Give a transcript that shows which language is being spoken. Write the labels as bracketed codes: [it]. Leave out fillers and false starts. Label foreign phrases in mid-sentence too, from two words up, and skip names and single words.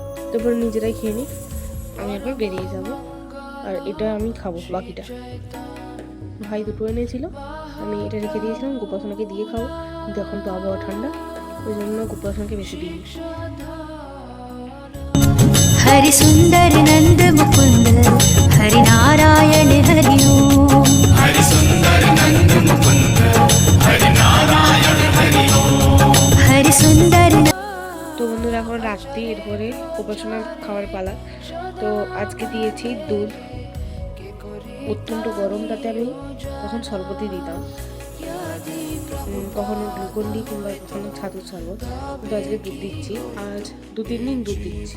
[bn] তারপর নিজেরাই খেয়ে নিই, আমি একবার বেরিয়ে যাব। আর এটা আমি খাবো, বাকিটা ভাই দুটো এনেছিল, আমি এটা রেখে দিয়েছিলাম গোপাসনাকে দিয়ে খাবো, কিন্তু এখন তো আবহাওয়া ঠান্ডা, ওই জন্য গোপাসনাকে বেশি দিই। [hi] हरि सुंदर नंद मुकुंद हरि नारायण हरि ओम। हरि सुंदर नंद मुकुंद हरि नारायण हरि ओम। हरि सुंदर। [bn] তো বন্ধুরা এখন রাত্রি, এরপরে গোপাসনা খাওয়ার পালা। তো আজকে দিয়েছি দুধ, অত্যন্ত গরম, তাতে আমি তখন শরবতই দিতাম, কখনো গ্লুকন্ডি কিংবা কখনো ছাতুর শরবত, কিন্তু আজকে দুধ দিচ্ছি, আজ 2-3 দিন দুধ দিচ্ছি।